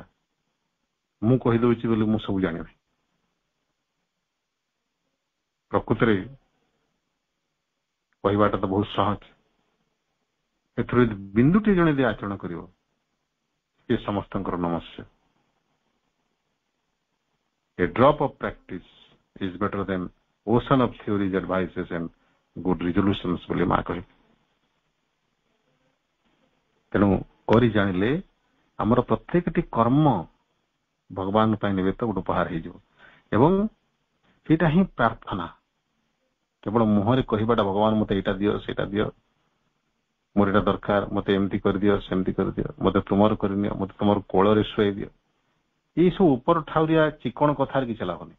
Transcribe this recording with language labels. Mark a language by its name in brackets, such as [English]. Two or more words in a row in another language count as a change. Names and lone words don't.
[Odia] ମୁଁ କହିଦଉଛି ବୋଲି ମୁଁ ସବୁ ଜାଣିବି। ପ୍ରକୃତରେ କହିବାଟା ତ ବହୁତ ସହଜ। ଏଥିରୁ ବିନ୍ଦୁଟି ଜଣେ ଯଦି ଆଚରଣ କରିବ, ସେ ସମସ୍ତଙ୍କର ନମସ୍ୟ। [English] A drop of practice is better than ocean of theories, advices and good resolutions [Odia] ବୋଲି ମା କହେ। ତେଣୁ କରି ଜାଣିଲେ ଆମର ପ୍ରତ୍ୟେକଟି କର୍ମ ଭଗବାନଙ୍କ ପାଇଁ ନିବେଦିତ ଗୋଟେ ଉପହାର ହେଇଯିବ। ଏବଂ ସେଇଟା ହିଁ ପ୍ରାର୍ଥନା। କେବଳ ମୁହଁରେ କହିବାଟା ଭଗବାନ ମତେ ଏଇଟା ଦିଅ, ସେଇଟା ଦିଅ, ମୋର ଏଇଟା ଦରକାର, ମତେ ଏମିତି କରିଦିଅ, ସେମିତି କରିଦିଅ, ମତେ ତୁମର କରିନିଅ, ମତେ ତୁମର କୋଳରେ ଶୁଆଇ ଦିଅ, ଏଇ ସବୁ ଉପର ଠାଉରିଆ ଚିକଣ କଥାରେ କିଛି ଲାଭ ନାହିଁ।